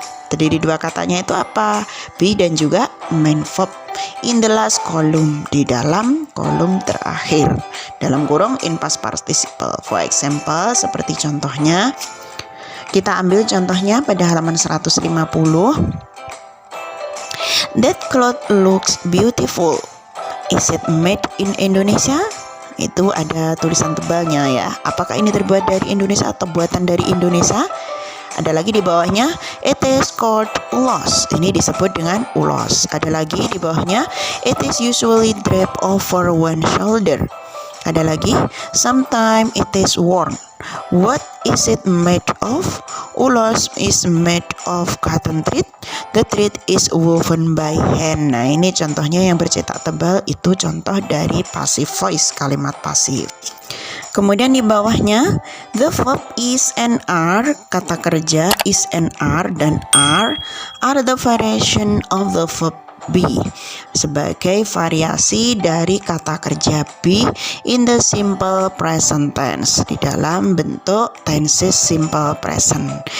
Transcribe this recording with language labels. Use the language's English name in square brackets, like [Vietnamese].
[Indonesian] Terdiri dua katanya itu apa? Be dan juga main verb. [English] In the last column, [Indonesian] di dalam kolom terakhir. Dalam kurung [English] in past participle. For example, [Indonesian] seperti contohnya, kita ambil contohnya pada halaman 150. [English] That cloth looks beautiful. Is it made in Indonesia? [Indonesian] Itu ada tulisan tebalnya ya. Apakah ini terbuat dari Indonesia atau buatan dari Indonesia? Ada lagi di bawahnya, [English] it is called ulos. [Indonesian] Ini disebut dengan ulos. Ada lagi di bawahnya, [English] it is usually draped over one shoulder. [Indonesian] Ada lagi, [English] sometimes it is worn. What is it made of? Ulos is made of cotton thread. The thread is woven by hand. [Indonesian] Nah, ini contohnya yang bercetak tebal, itu contoh dari passive voice, kalimat pasif. Kemudian di bawahnya, [English] the verb is and are, [Indonesian] kata kerja is and are dan [English] are the variation of the verb be, [Indonesian] sebagai variasi dari kata kerja be [English] in the simple present tense, [Indonesian] di dalam bentuk tenses simple present.